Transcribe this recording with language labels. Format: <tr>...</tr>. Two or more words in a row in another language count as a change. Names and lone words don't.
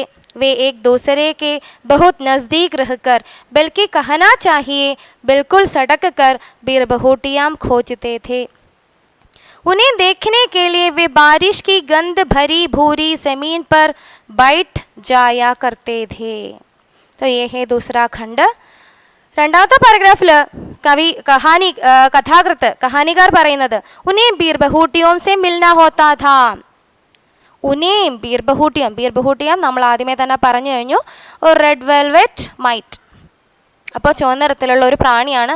<hi>वे एक दूसरे के बहुत नज़दीक रहकर, बल्कि कहना चाहिए बिल्कुल सड़क कर बीरबहुटियाँ खोजते थे. उन्हें देखने के लिए वे बारिश की गंध भरी भूरी ज़मीन पर बैठ जाया करते थे. तो ये है दूसरा खंड.</hi> <ml>രണ്ടാമത്തെ പാരഗ്രാഫിൽ കഹാനികാർ പറയുന്നത്</ml> <hi>उन्हें बीरबहूटियों से मिलना होता था. उन्हें बीरबहूटियाँ</hi> <ml>നമ്മൾ ആദ്യമേ തന്നെ പറഞ്ഞു കഴിഞ്ഞു, ഒരു</ml> <en>red velvet mite.</en> <ml>അപ്പോൾ ചുവന്ന നിറത്തിലുള്ള ഒരു പ്രാണിയാണ്.</ml>